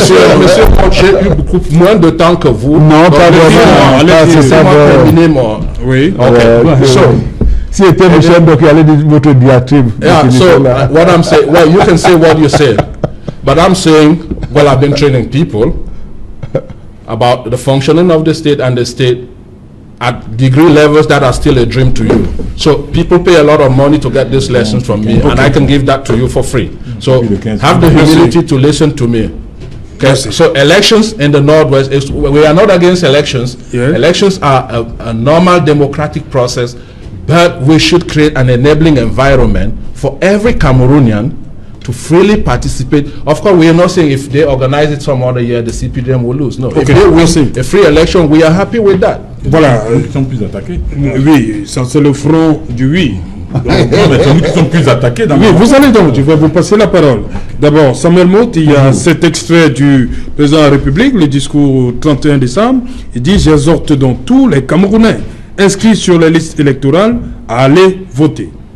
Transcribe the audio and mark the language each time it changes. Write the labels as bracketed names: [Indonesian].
[French] Monsieur, j'ai eu beaucoup moins de temps que vous. Non, pas vraiment. Oui. [English] Okay. So, [French] si était Michel, donc il allait dire votre diatribe. [English] yeah, so what I'm saying, well, you can say what you said, but I'm saying, well, I've been training people about the functioning of the state and the state at degree levels that are still a dream to you. So people pay a lot of money to get these lessons from me, and I can give that to you for free. So have the humility to listen to me. Okay. So elections in the Northwest, we are not against elections. Yeah. Elections are a normal democratic process, but we should create an enabling environment for every Cameroonian to freely participate. Of course, we are not saying if they organize it some other year, the CPDM will lose. No, if they win a free election, we are happy with that. [French] Voilà. Ils sont plus attaqués. Oui, ça c'est le front du oui. Non, mais c'est nous qui sommes plus attaqués. Oui, vous allez donc, je vais vous passer la parole. D'abord, Samuel Mout, il y a cet extrait du président de la République, le discours 31 décembre. Il dit: j'exhorte donc tous les Camerounais inscrits sur les listes électorales à aller voter.